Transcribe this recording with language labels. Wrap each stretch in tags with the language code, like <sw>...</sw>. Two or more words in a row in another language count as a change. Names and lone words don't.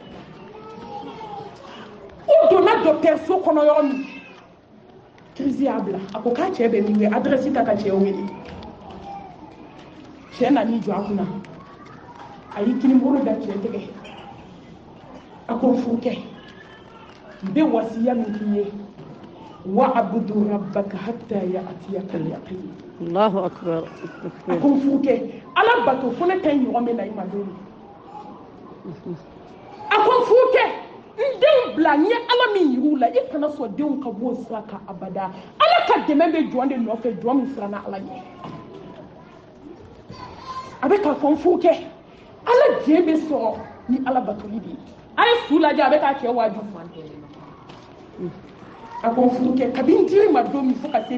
<bm>u donna dɔgɔtɔrɔso kɔnɔ yɔrɔ min kirisi y'a bila a ko k'a cɛ bɛ min wele adrɛsi ta ka cɛ wele cɛ nan'i jɔ a kunna a y'i kinibolo da cɛ tɛgɛ a ko n furukɛ n bɛ wasiya min k'i ye</bm> <ar>wa'budu rabbaka hatta ya'tiyaka al-yaqin Allahu akbar</ar> <bm>a ko n furukɛ ala bato fo ne tɛ ɲɔgɔn min na i ma don a ko n furukɛ n denw bila n ye ala min yir'u la i kana sɔn denw ka bɔ o sira kan abada ala ka dɛmɛ bɛ jɔn de nɔfɛ jɔn min siranna ala ɲɛ a bɛ k'a fɔ n furukɛ ala diɲɛ bɛ sɔrɔ ni ala batoli de ye a ye su lajɛ a bɛ k'a cɛ waaju a ko n furukɛ kabi n diri ma don min fo ka se</bm>